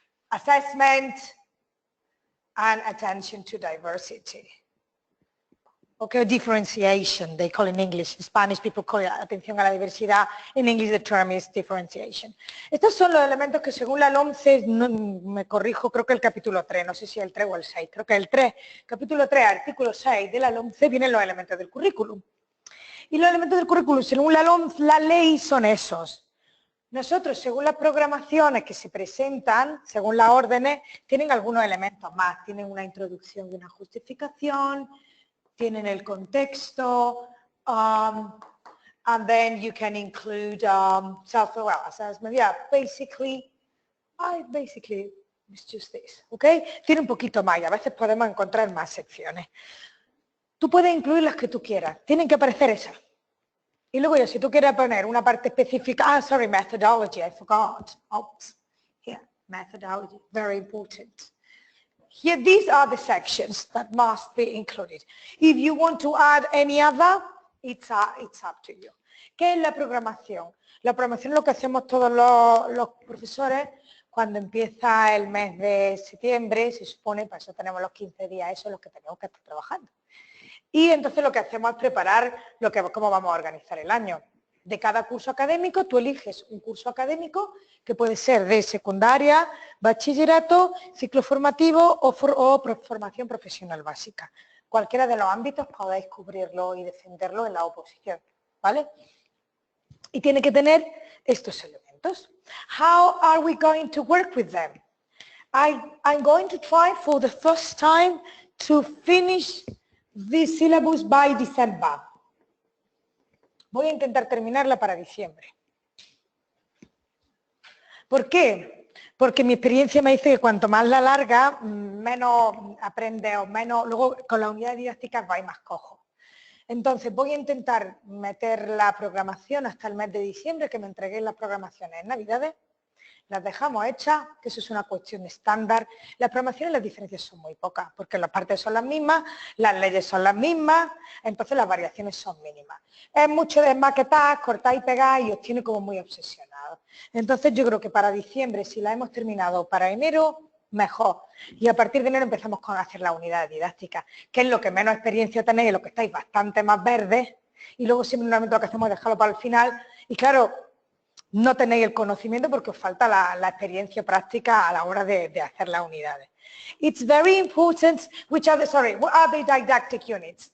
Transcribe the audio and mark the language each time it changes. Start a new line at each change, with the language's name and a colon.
English: Assessment and attention to diversity. Okay, differentiation, they call it in English. In Spanish, people call it
Spanish: atención a la diversidad.
English: In English, the term is differentiation.
Spanish: Estos son los elementos que según la LOMCE, no, me corrijo, creo que el capítulo 3, no sé si el 3 o el 6, creo que el 3, capítulo 3, artículo 6 de la LOMCE vienen los elementos del currículum. Y los elementos del currículum, según la LOMCE, la ley, son esos. Nosotros, según las programaciones que se presentan, según las órdenes, tienen algunos elementos más. Tienen una introducción y una justificación, tienen el contexto,
English: and then you can include self-assessment. Yeah, basically, it's just this, okay?
Spanish: Tiene un poquito más y a veces podemos encontrar más secciones. Tú puedes incluir las que tú quieras, tienen que aparecer esas. Y luego ya, si tú quieres poner una parte específica,
English: methodology, I forgot. Oops. Yeah, methodology, very important. Here, these are the sections that must be included. If you want to add any other, it's up to you.
Spanish: ¿Qué es la programación? La programación es lo que hacemos todos los profesores cuando empieza el mes de septiembre, se supone, para eso tenemos los 15 días, eso es lo que tenemos que estar trabajando. Y entonces lo que hacemos es preparar cómo vamos a organizar el año. De cada curso académico, tú eliges un curso académico que puede ser de secundaria, bachillerato, ciclo formativo o formación profesional básica. Cualquiera de los ámbitos podéis cubrirlo y defenderlo en la oposición, ¿vale? Y tiene que tener estos elementos.
English: How are we going to work with them? I'm going to try for the first time to finish this syllabus by December.
Spanish: Voy a intentar terminarla para diciembre. ¿Por qué? Porque mi experiencia me dice que cuanto más la larga, menos aprende o menos, luego con las unidades didácticas vais más cojo. Entonces voy a intentar meter la programación hasta el mes de diciembre, que me entreguéis las programaciones en Navidades, las dejamos hechas, que eso es una cuestión estándar. Las programaciones, las diferencias son muy pocas, porque las partes son las mismas, las leyes son las mismas, entonces las variaciones son mínimas. Es mucho de maquetar, cortar y pegar y os tiene como muy obsesionados. Entonces yo creo que para diciembre, si la hemos terminado para enero, mejor. Y a partir de enero empezamos con hacer la unidad didáctica, que es lo que menos experiencia tenéis, lo que estáis bastante más verdes, y luego siempre normalmente lo que hacemos es dejarlo para el final, y claro, no tenéis el conocimiento porque os falta la experiencia práctica a la hora de hacer las unidades.
English: It's very important, what are the didactic units?